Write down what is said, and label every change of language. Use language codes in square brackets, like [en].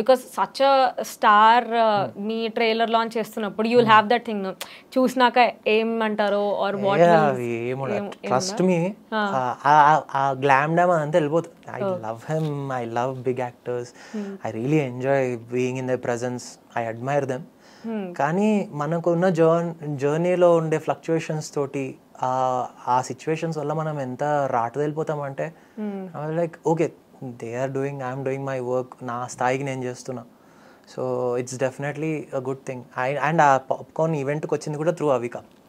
[en] because such a star me trailer launch చేస్తున్నప్పుడు you will have that thing, [te] చూసినాక ఏమంటారో [en] or what [te] trust మీ ఆ glam dam అంతా వెళ్ళిపోతుంది. [en] I love him, I love big actors, I really enjoy being in their presence, I admire them. [te] కానీ మనకున్న జర్నీలో ఉండే ఫ్లక్చుయేషన్స్ తోటి ఆ సిచ్యువేషన్స్ వల్ల మనం ఎంత రాటు వెళ్ళిపోతామంటే [en] like okay they are doing, I'm doing my work, [te] నా స్థాయికి నేను చేస్తున్నా. [en] So it's definitely a good thing. And [te] ఆ పాప్కార్న్ ఈవెంట్కి వచ్చింది కూడా [en] Through Avika.